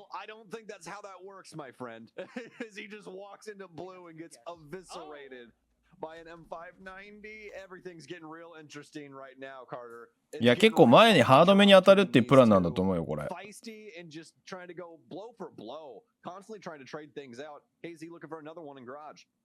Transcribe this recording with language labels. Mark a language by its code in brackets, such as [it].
[en] I don't think that's how that works, my friend. As he just walks into blue and gets eviscerated by an M590. Everything's getting real interesting right now, Carter. [ja] いや結構前にハードめに当たるっていうプランなんだと思うよこれ。 [en] Feisty and just trying to go blow for blow, constantly trying to trade things out. Hazy looking for another one in garage.